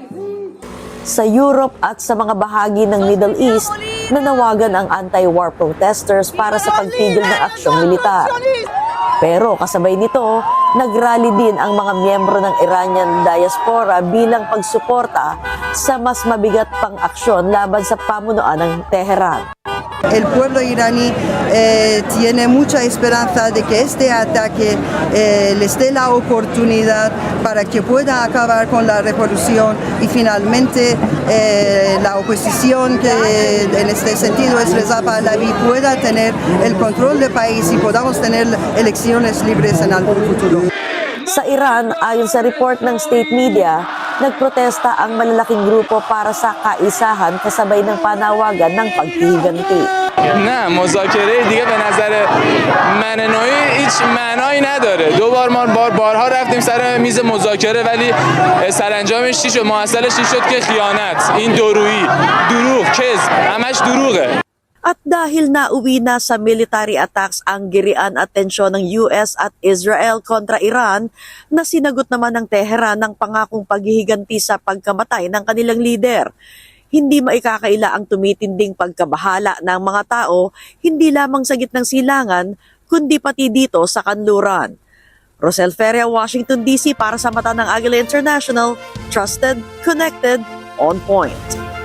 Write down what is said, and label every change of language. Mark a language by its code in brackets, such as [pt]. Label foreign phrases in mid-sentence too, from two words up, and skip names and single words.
[tl] Sa Europe at sa mga bahagi ng Middle East, nanawagan ang [en] anti-war protesters [tl] para sa pagtigil ng aksyong militar. Pero kasabay nito, nagrally din ang mga miyembro ng [en] Iranian diaspora [tl] bilang pagsuporta sa mas mabigat pang aksyon laban sa pamunuan ng Teheran. [es] El pueblo iraní tiene mucha esperanza de que este ataque les dé la oportunidad para que pueda acabar con la revolución y finalmente la oposición que en este sentido es Reza Pahlavi pueda tener el control del país y podamos tener elecciones libres en algún futuro. [tl] Sa Iran, ayon sa report ng state media, nagprotesta ang malalaking grupo para sa kaisahan kasabay ng panawagan ng paghihiganti. [fa] نه مذاکره دیگه به نظر من نوعی هیچ معنایی نداره. ما بارها رفتیم سر میز مذاکره ولی سرانجامش چی شد؟ محصلش چی شد که خیانت، این دورویی، دروغ، کذب، همش دروغه. [tl] At dahil nauwi na sa [en] military attacks [tl] ang girian at tensyon ng US at Israel kontra Iran, na sinagot naman ng Teheran ng pangakong paghihiganti sa pagkamatay ng kanilang leader. Hindi maikakaila ang tumitinding pagkabahala ng mga tao, hindi lamang sa gitnang silangan, kundi pati dito sa kanluran. Rosel Feria, Washington DC para sa Mata ng Agila International, [en] trusted, connected, on point.